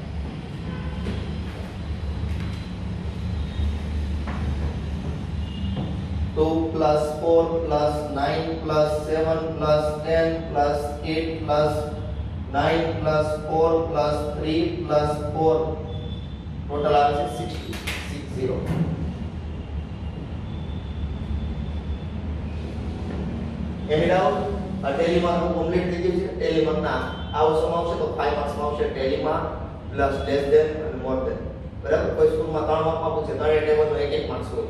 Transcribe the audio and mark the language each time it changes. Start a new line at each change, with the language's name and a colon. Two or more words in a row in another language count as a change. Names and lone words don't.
English: 2 plus 4 plus 9 plus 7 plus 10 plus 8 plus 9 plus 4 plus 3 plus 4 total
Gujarati: આવે છે 60 એની ડાઉટ આ ટેલીમાં કમ્પ્લીટ થઈ ગયું છે ટેલીમાં ના આવો સમ આવશે તો 5 માર્ક્સ માં આવશે ટેલીમાં
English: plus less than
Gujarati: અને
English: more than
Gujarati: બરાબર કોઈ સ્કૂલમાં 3 માર્ક માં પૂછે ત્રણે ટેબલનો એક એક માર્ક્સ હોય